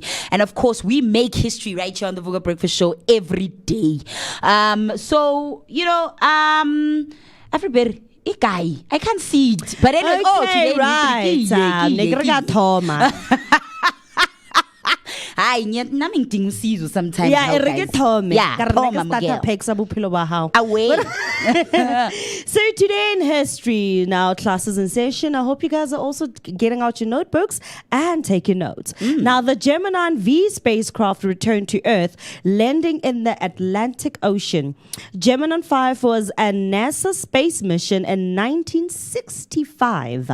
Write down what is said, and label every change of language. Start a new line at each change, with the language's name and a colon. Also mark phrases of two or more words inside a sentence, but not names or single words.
English: And of course, we make history right here on the Vooka Breakfast Show every day. So, everybody, I can't see it. But anyway, Okay, right. Thoma. Hi, naming things sometimes. Yeah,
Southern Sotho: e re ke thome.
English: Yeah,
Southern Sotho: Ka re thoma, ke starter Miguel. pack sa bophelo ba hao.
English: Away. So today in history, now classes in session. I hope you guys are also getting out your notebooks and taking notes. Now the Gemini V spacecraft returned to Earth, landing in the Atlantic Ocean. Gemini 5 was a NASA space mission in 1965.